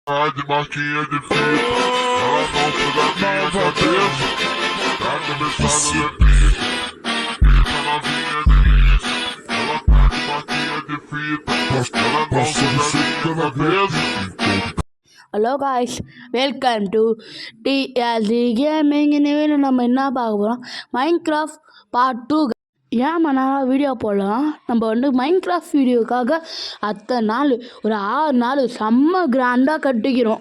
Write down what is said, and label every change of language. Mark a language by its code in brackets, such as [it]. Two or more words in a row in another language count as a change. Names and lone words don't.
[pt] De marquinha de fita, ela não pula na minha cabeça. Tá começando a pista, fica novinha delícia. Ela tá de marquinha de fita, ela não pula na minha cabeça. [en] Hello guys, welcome to DLC gaming. [ta] இந்த நம்ம என்ன பார்க்க போகிறோம், மைன்கிராஃப்ட் பார்ட் 2. ஏன் நான் வீடியோ போடலாம், நம்ம மைன்கிராஃப்ட் வீடியோக்காக அத்தனை நாள் ஒரு 6 நாள் செம்ம கிராண்டாக கட்டிக்கிறோம்.